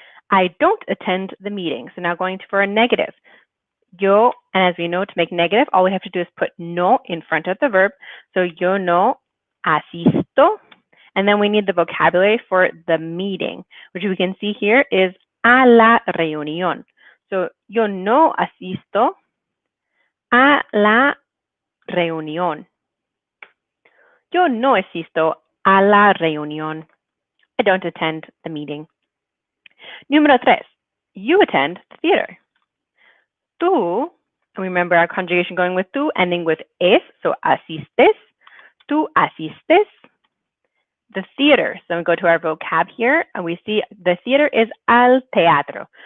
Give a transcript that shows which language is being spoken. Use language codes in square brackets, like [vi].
[en] I don't attend the meeting. So now going for a negative. Yo, and as we know, to make negative, all we have to do is put no in front of the verb. So [es] yo no asisto. [en] And then we need the vocabulary for the meeting, which we can see here is [es] a la reunión. So yo no asisto a la reunión. Yo no asisto a la reunión. [en] I don't attend the meeting. Número 3. You attend the theater. [es] Tú, [en] remember our conjugation going with tú, ending with es, so [es] asistes. Tú asistes [en] the theater. So we go to our vocab here, and we see the theater is [es] al teatro.